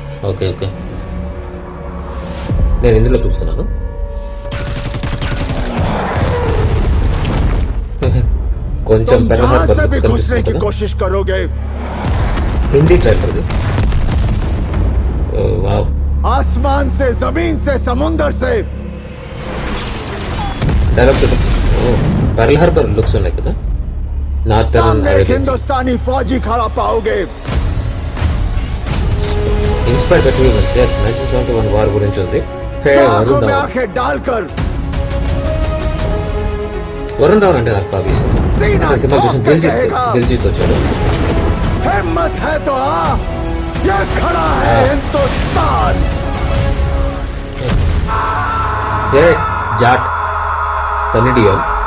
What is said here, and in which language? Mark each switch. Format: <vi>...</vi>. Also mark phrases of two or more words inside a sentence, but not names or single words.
<te>ఓకే, నేను ఇందులో చూస్తున్నాను. కొంచెం హిందీ ట్రైలర్ ఇది. వావ్.</te> <hi>आसमान से जमीन से समुंदर से</hi> <te>డైలాగ్ చూద్దాం. పర్ల్ హార్బర్ లుక్స్ ఉన్నాయి కదా. నార్థర్న్</te> <hi>हिंदुस्तानी फौजी खड़ा पाओगे.</hi> <en>Inspired by true events.</en> <te>yes, 1971 వార్ గురించి ఉంది. వరుణ్ ధవన్ అంటే నాకు బాగా ఇష్టం. సినిమా చూసిన దిల్జీత్ వచ్చాడు. జాట్, సన్నీ డియోల్.</te>